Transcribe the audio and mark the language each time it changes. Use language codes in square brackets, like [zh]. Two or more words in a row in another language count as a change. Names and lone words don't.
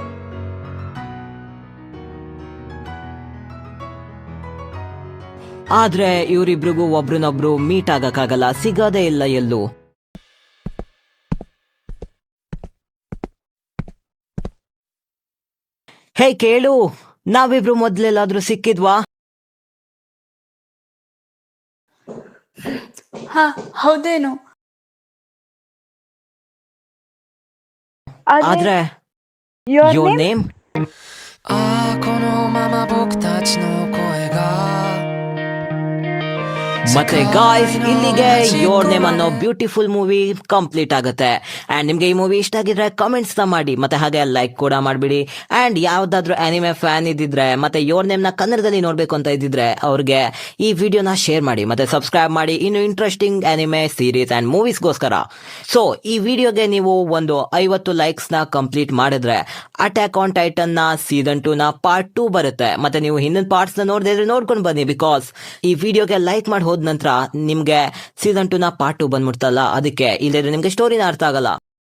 [kn] ಆದ್ರೆ ಇವರಿಬ್ರಿಗೂ ಒಬ್ರನ್ನೊಬ್ರು ಮೀಟ್ ಆಗಕ್ಕಾಗಲ್ಲ ಸಿಗೋದೇ ಇಲ್ಲ ಎಲ್ಲೂ ಹೇ ಕೇಳು ನಾವಿಬ್ರು ಮೊದ್ಲೆಲ್ಲಾದ್ರೂ ಸಿಕ್ಕಿದ್ವಾ ಹಾ ಹೌದೇನು ಆದ್ರೆ [en] Your ಯೋರ್ name? ನೇಮ್ [ja] ああこのまま僕たちの声が [kn] ಮತ್ತೆ ಗಾಯ್ಸ್ ಇಲ್ಲಿಗೆ ಯೋರ್ ನೇಮ್ ಅನ್ನೋ [en] beautiful movie [kn] ಕಂಪ್ಲೀಟ್ ಆಗುತ್ತೆ ಅಂಡ್ ನಿಮ್ಗೆ ಈ ಮೂವಿ ಇಷ್ಟ ಆಗಿದ್ರೆ ಕಮೆಂಟ್ಸ್ ನ ಮಾಡಿ ಮತ್ತೆ ಹಾಗೆ ಲೈಕ್ ಕೂಡ ಮಾಡ್ಬಿಡಿ ಅಂಡ್ ಯಾವ್ದಾದ್ರು [en] anime fan [kn] ಇದ್ದಿದ್ರೆ ಮತ್ತೆ ಯೋರ್ ನೇಮ್ ನ ಕನ್ನಡದಲ್ಲಿ ನೋಡ್ಬೇಕು ಅಂತ ಇದ್ದಿದ್ರೆ ಅವ್ರಿಗೆ ಈ ವಿಡಿಯೋನ ಶೇರ್ ಮಾಡಿ ಮತ್ತೆ ಸಬ್ಸ್ಕ್ರೈಬ್ ಮಾಡಿ ಇನ್ನು [en] interesting anime series and [kn] ಮೂವೀಸ್ಗೋಸ್ಕರ ಸೊ ಈ ವಿಡಿಯೋಗೆ ನೀವು ಒಂದು 50 ಲೈಕ್ಸ್ ನ ಕಂಪ್ಲೀಟ್ ಮಾಡಿದ್ರೆ ಅಟ್ಯಾಕ್ ಆನ್ ಟೈಟನ್ ನ ಸೀಸನ್ 2 ನ ಪಾರ್ಟ್ 2 ಬರುತ್ತೆ ಮತ್ತೆ ನೀವು ಹಿಂದಿನ ಪಾರ್ಟ್ಸ್ ನ ನೋಡದಿದ್ರೆ ನೋಡ್ಕೊಂಡು ಬನ್ನಿ ಬಿಕಾಸ್ ಈ ವಿಡಿಯೋಗೆ ಲೈಕ್ ಮಾಡಿ ಹೋದ ನಂತರ ನಿಮ್ಗೆ ಸೀಸನ್ 2 ನ ಪಾರ್ಟ್ 2 ಬಂದ್ಬಿಡ್ತಲ್ಲ ಅದಕ್ಕೆ ಇಲ್ಲದ್ರೆ ನಿಮ್ಗೆ ಸ್ಟೋರಿನ ಅರ್ಥ ಆಗಲ್ಲ